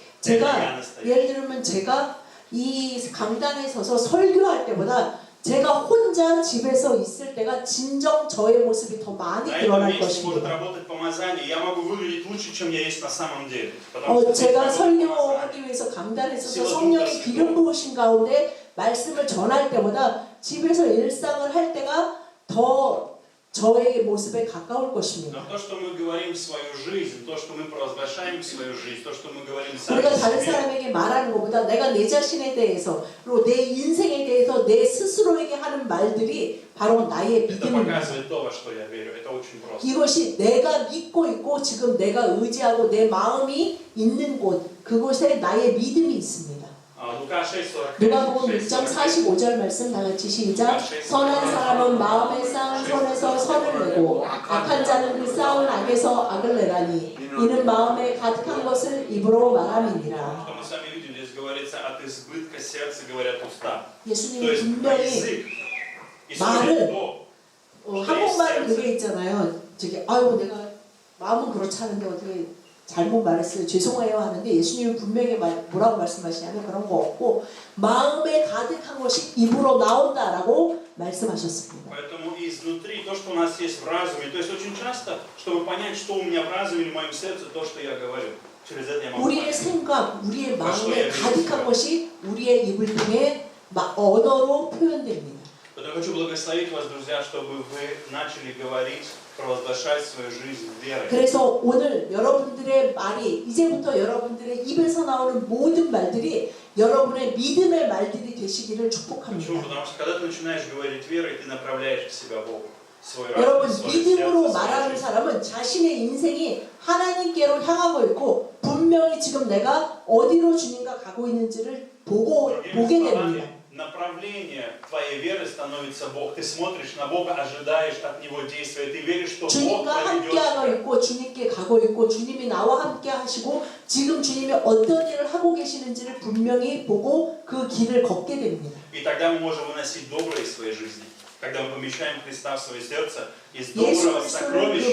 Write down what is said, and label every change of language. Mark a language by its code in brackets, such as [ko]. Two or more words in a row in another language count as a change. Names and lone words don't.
[ru] Это я [ko] 제가 [ru] настоящий. [ko] 예를 들면 제가 이 강단에 서서 설교할 때보다 제가 혼자 집에서 있을 때가 진정 저의 모습이 더 많이 [ru] На этом [ko] 드러날 [ru] месте может [ko] 것입니다. [ru] работать помазание. Я могу выглядеть лучше, чем я есть на самом деле. Потому что [ko] 제가 [ru] здесь работает помазание. [ko] 설교하기 위해서 강단에 서서 성령의 기름 부으신 가운데 말씀을 전할 때보다 집에서 일상을 할 때가 더 저의 모습에 가까울 것입니다. [ru] Но то, что мы говорим в свою жизнь, то, что мы провозглашаем в свою жизнь, то, что мы говорим сами [ko] 우리가 다른 [ru] себе, [ko] 사람에게 말하는 것보다 내가 내 자신에 대해서 그리고 내 인생에 대해서 내 스스로에게 하는 말들이 바로 나의 [ru] это [ko] 믿음입니다. [ru] показывает то, во что я верю. Это очень просто. [ko] 이것이 내가 믿고 있고 지금 내가 의지하고 내 마음이 있는 곳 그곳에 나의 믿음이 있습니다. [ru] Лука 6:45. [ko] 누가복음 6장 45절 말씀 다 같이 시작. 선한 사람은 마음에 쌓은 선에서 선을 내고 악한 자는 그 쌓은 악에서 악을 내라니 이는 마음에 가득한 것을 입으로 말함이니라. [ru] Что мы с вами видим, здесь говорится, от избытка сердца говорят уста. То [ko] 예수님이 [ru] есть [ko] 분명히 [ru] язык [ko] 말을 [ru] исходит то, [ko] 한국말은 그게 있잖아요. 아유 내가 마음은 그렇지 않은데 어떻게 잘못 말했어요. 죄송해요 하는데 예수님은 분명히 뭐라고 말씀하시냐면 그런 거 없고 마음에 가득한 것이 입으로 나온다라고 말씀하셨습니다. [ru] Поэтому изнутри то, что у нас есть в разуме, то есть очень часто, чтобы понять, что у меня в разуме или в моем сердце, то, что я говорю, через это я могу [ko] 우리의 [ru] понять. [ko] 생각, 우리의 마음에 가득한 것이 우리의 입을 통해 언어로 표현됩니다. [ru] Поэтому я хочу благословить вас, друзья, чтобы вы начали говорить, провозглашать свою жизнь верой. [ko] 그래서 오늘 여러분들의 말이 이제부터 여러분들의 입에서 나오는 모든 말들이 여러분의 믿음의 말들이 되시기를 [ru] Почему? [ko] 축복합니다. [ru] Потому что когда ты начинаешь говорить верой, ты направляешь к себя Богу. Свой [ko] 여러분 [ru] разум, свое [ko] 믿음으로 [ru] сердце, свою [ko] 말하는 [ru] жизнь. [ko] 사람은 자신의 인생이 하나님께로 향하고 있고 분명히 지금 내가 어디로 주님과 가고 있는지를 보게 [ru] Другими [ko] 됩니다. [ru] словами, направление твоей веры становится Бог. Ты смотришь на Бога, ожидаешь от Него действия. Ты веришь, что Бог [ko] 주님과 [ru] проведет [ko] 함께하고 [ru] тебя. [ko] 있고 주님께 가고 있고 주님이 나와 함께 하시고 지금 주님이 어떤 일을 하고 계시는지를 분명히 보고 그 길을 걷게 됩니다. [ru] И тогда мы можем выносить доброе из своей жизни. Когда мы помещаем Христа в свое сердце, из [ko] 예수 [ru] доброго [ko] 그리스도를 그 [ru] сокровища